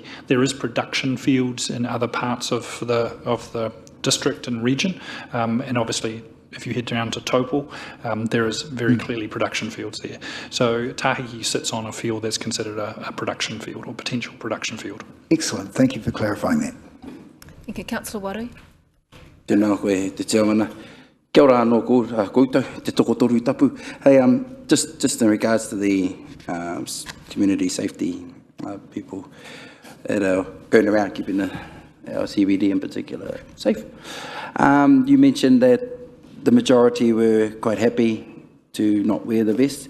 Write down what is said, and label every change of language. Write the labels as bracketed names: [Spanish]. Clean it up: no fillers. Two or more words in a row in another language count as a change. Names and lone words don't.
[English] There is production fields in other parts of the district and region, and obviously if you head down to Topol, there is very clearly production fields there. So Tāheki sits on a field that's considered a production field or potential production field. Excellent. Thank you for clarifying that. Thank you. Councillor Waru. [Māori] Tēnā koe te chairmana. Kia ora anō koutou, te tokotoru I tapu. [English] Hey, just in regards to the community safety people that are going around keeping our CBD in particular safe. You mentioned that the majority were quite happy to not wear the vest.